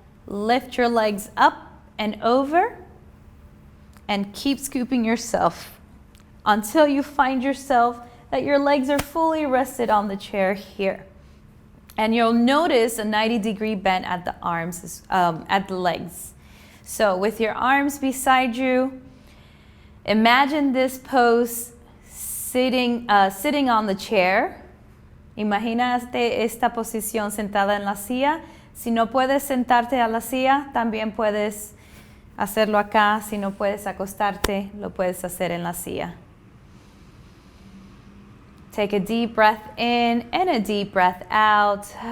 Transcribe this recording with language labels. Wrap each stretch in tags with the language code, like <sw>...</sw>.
<en>Lift your legs up and over. And keep scooping yourself until you find yourself that your legs are fully rested on the chair here. And you'll notice a 90-degree bend at the arms, at the legs. So with your arms beside you, imagine this pose sitting on the chair.</en> <es>Imagínate esta posición sentada en la silla. Si no puedes sentarte a la silla, también puedes hacerlo acá. Si no puedes acostarte, lo puedes hacer en la silla.</es> <en>Take a deep breath in and a deep breath out.</en>